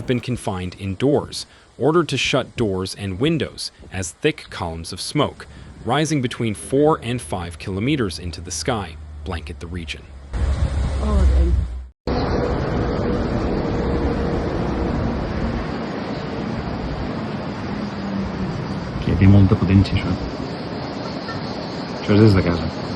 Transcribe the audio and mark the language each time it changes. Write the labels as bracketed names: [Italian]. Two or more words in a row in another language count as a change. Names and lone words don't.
[English] been confined indoors, ordered to shut doors and windows as thick columns of smoke, rising between 4 and 5 kilometers into the sky, blanket the region. [Catalan] Que té molta potència, això. Això és des de casa.